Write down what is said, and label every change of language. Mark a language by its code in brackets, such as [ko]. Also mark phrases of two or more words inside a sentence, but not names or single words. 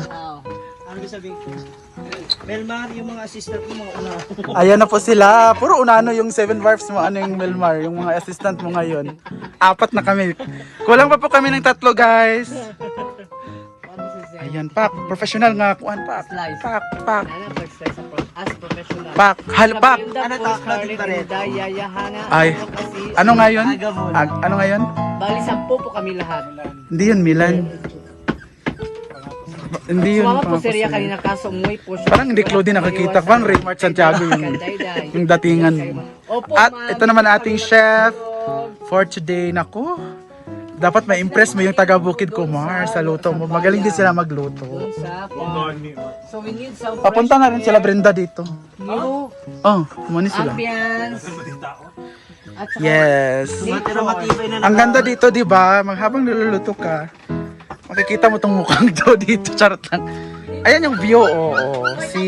[tl] Ano sabihin ko? Melmar, yung mga assistant mo, mga una. Ayan na po sila. Puro unano yung 7 dwarfs mo. Ano yung Melmar, yung mga assistant mo ngayon. 4 na kami. Kulang pa po kami ng 3, guys. Ayan, pak. Professional nga. Kuhan, pak. Pak, pak. [en] As professional. [tl] Pak. Hal, pak. Ano to? Claudine Barreto. Ay. Ano ngayon? Agamon. Ano ngayon? Bali, 10 po kami lahat. Hindi yun, Milan. Hindi yun. Sumama po pang- si Ria kanina kaso umuwi po siya. Parang hindi Claudine nakakita. Parang Raymart Santiago yung datingan. Opo, At ma'am. ito naman ating [en] chef for today. [tl] Nako, dapat ma-impress mo yung taga Bukid Kumar sa luto mo. Magaling din sila magluto. Sa farm. [en] So we need some [tl] Papunta na rin sila Brenda dito. [en] new [tl] Oh, kumani sila. ambience. At saka Yes. Matira matibay na Ang ganda dito, di ba? Habang niluluto ka, makikita mo tong mukhang to dito. Charot lang. Ayan yung view, oo. See?